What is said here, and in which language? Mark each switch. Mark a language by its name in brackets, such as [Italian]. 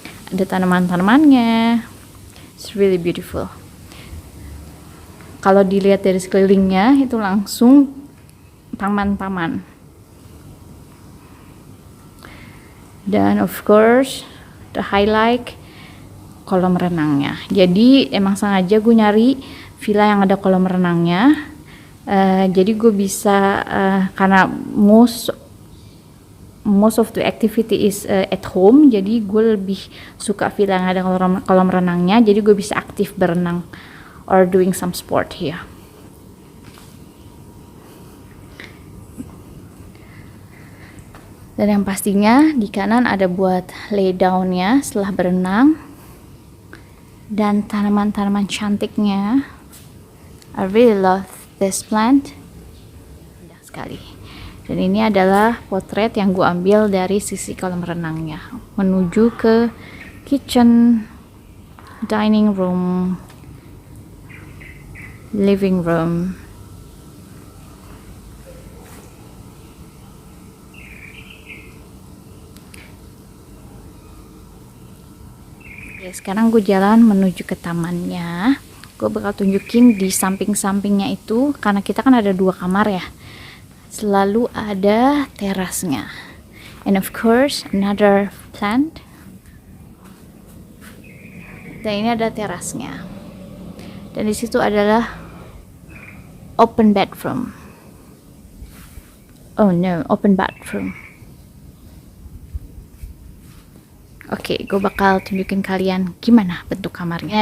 [Indonesian] Ada tanaman-tanamannya, [English] it's really beautiful. [Indonesian] Kalau dilihat dari sekelilingnya itu langsung taman. Dan [English] of course the highlight, [Indonesian] kolam renangnya. Jadi emang sengaja gue nyari villa yang ada kolam renangnya. Jadi gue bisa karena [English] most of the activity is at home, [Indonesian] jadi gue lebih suka villa yang ada kolam renangnya. Jadi gue bisa aktif berenang [English] or doing some sport here. [Indonesian] Dan yang pastinya di kanan ada buat lay down-nya setelah berenang. Dan tanaman-tanaman cantiknya. [English] I really love this plant. [Indonesian] Indah sekali. Dan ini adalah potret yang gue ambil dari sisi kolam renangnya menuju ke kitchen, dining room, living room. Oke, sekarang gue jalan menuju ke tamannya. Gue bakal tunjukin di samping-sampingnya itu, karena kita kan ada 2 kamar ya, selalu ada terasnya. [English] And of course another plant. [Indonesian] Dan ini ada terasnya. Dan di situ adalah open bathroom. Open bathroom. Oke, gue bakal tunjukin kalian gimana bentuk kamarnya.